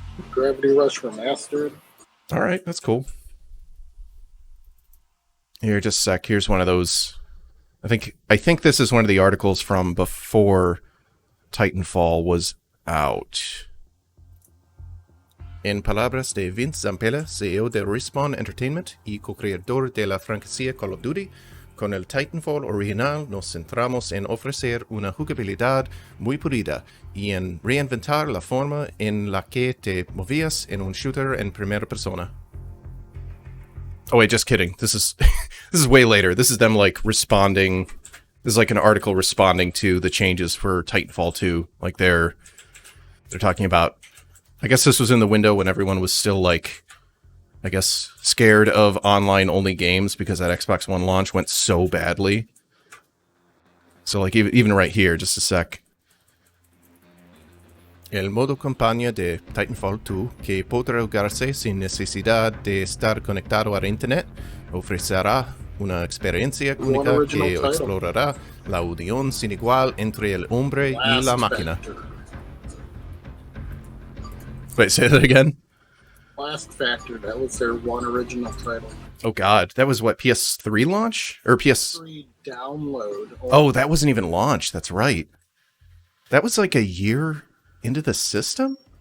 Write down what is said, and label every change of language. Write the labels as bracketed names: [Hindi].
[English] Gravity Rush Remastered. All right, that's cool. Here, just a sec. Here's one of those. I think this is one of the articles from before Titanfall was out. [Spanish] En palabras de Vince Zampella, CEO de Respawn Entertainment y co-creador de la franquicia Call of Duty, con el Titanfall original nos centramos en ofrecer una jugabilidad muy pulida y en reinventar la forma en la que te movías en un shooter en primera persona. [English] Oh wait, just kidding. This is this is way later. This is them like responding. This is like an article responding to the changes for Titanfall 2. Like they're talking about, I guess this was in the window when everyone was still like, I guess, scared of online-only games because that Xbox One launch went so badly. So, like, even right here, just a sec. [Spanish] El modo campaña de Titanfall 2, que podrá jugarse sin necesidad de estar conectado a internet, ofrecerá una experiencia única que explorará la unión sin igual entre el hombre y la máquina. [English] Wait, say that again? Last Factor, that was their one original title. Oh god, that was what, PS3 launch? Or PS3 download. Oh, that wasn't even launched, that's right. That was like a year into the system?